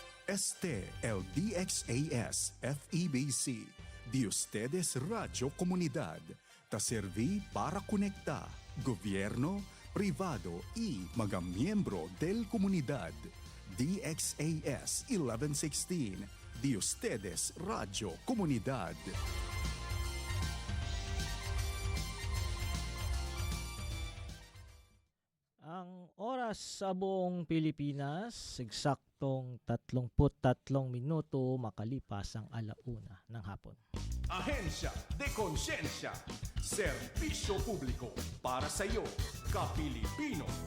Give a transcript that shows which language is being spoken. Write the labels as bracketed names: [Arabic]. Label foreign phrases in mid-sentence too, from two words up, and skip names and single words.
[Chavacano] Este el DXAS FEBC, de ustedes Radio Comunidad, ta serví para conectar gobierno, privado y mga miyembro del comunidad. DXAS 1116, de ustedes Radio Comunidad. [Filipino] Ang oras sa buong Pilipinas, eksaktong 33 minuto makalipas ang alauna ng hapon. Ahensya de Konsensya, serbisyo publiko para sa iyo, ka-Pilipino.